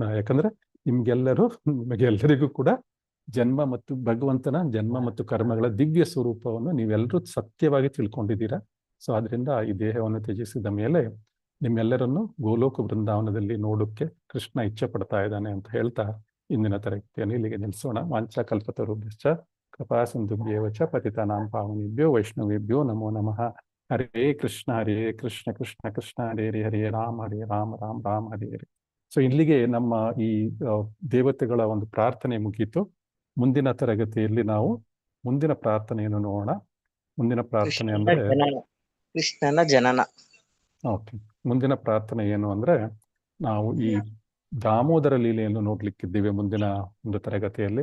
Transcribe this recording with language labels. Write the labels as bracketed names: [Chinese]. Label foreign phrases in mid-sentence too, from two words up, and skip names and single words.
[Kannada] ಯಾಕಂದ್ರೆ ನಿಮಗೆಲ್ಲರಿಗೂ ಕೂಡ ಭಗವಂತನ ಜನ್ಮ ಮತ್ತು ಕರ್ಮಗಳ ದಿವ್ಯ ಸ್ವರೂಪವನ್ನು ನೀವೆಲ್ಲರೂ ಸತ್ಯವಾಗಿ ತಿಳ್ಕೊಂಡಿದ್ದೀರಾ. ಸೊ ಆದ್ರಿಂದ ಈ ದೇಹವನ್ನು ತ್ಯಜಿಸಿದ ಮೇಲೆ ನಿಮ್ಮೆಲ್ಲರನ್ನು ಗೋಲೋಕ ಬೃಂದಾವನದಲ್ಲಿ ನೋಡೋಕ್ಕೆ ಕೃಷ್ಣ ಇಚ್ಛೆ ಪಡ್ತಾ ಇದ್ದಾನೆ ಅಂತ ಹೇಳ್ತಾ ಇಂದಿನ ತರಗತಿಯನ್ನು ಇಲ್ಲಿಗೆ ನಿಲ್ಲಿಸೋಣ. [Sanskrit] ವಾಂಛಾ ಕಲ್ಪತರುಭ್ಯಶ್ಚ ಕೃಪಾ ಸಿಂಧುಭ್ಯೇವ ಚ ಪತಿತಾನಾಂ ಪಾವನೇಭ್ಯೋ ವೈಷ್ಣವೇಭ್ಯೋ ನಮೋ ನಮಃ. ಹರೇ ಕೃಷ್ಣ ಕೃಷ್ಣ ಕೃಷ್ಣ ಹರೇ ಹರೇ, ಹರೇ ರಾಮ ರಾಮ ರಾಮ ಹರೇ ಹರೇ. [Kannada] ಸೊ ಇಲ್ಲಿಗೆ ನಮ್ಮ ಈ ದೇವತೆಗಳ ಒಂದು ಪ್ರಾರ್ಥನೆ ಮುಗೀತು. ಮುಂದಿನ ತರಗತಿಯಲ್ಲಿ ನಾವು ಮುಂದಿನ ಪ್ರಾರ್ಥನೆಯನ್ನು ನೋಡೋಣ. ಮುಂದಿನ ಪ್ರಾರ್ಥನೆ ಅಂದ್ರೆ ಕೃಷ್ಣನ ಜನನ. ಓಕೆ, ಮುಂದಿನ ಪ್ರಾರ್ಥನೆ ಏನು ಅಂದ್ರೆ ನಾವು ಈ ದಾಮೋದರ ಲೀಲೆಯನ್ನು ನೋಡ್ಲಿಕ್ಕಿದ್ದೀವಿ ಮುಂದಿನ ಒಂದು ತರಗತಿಯಲ್ಲಿ.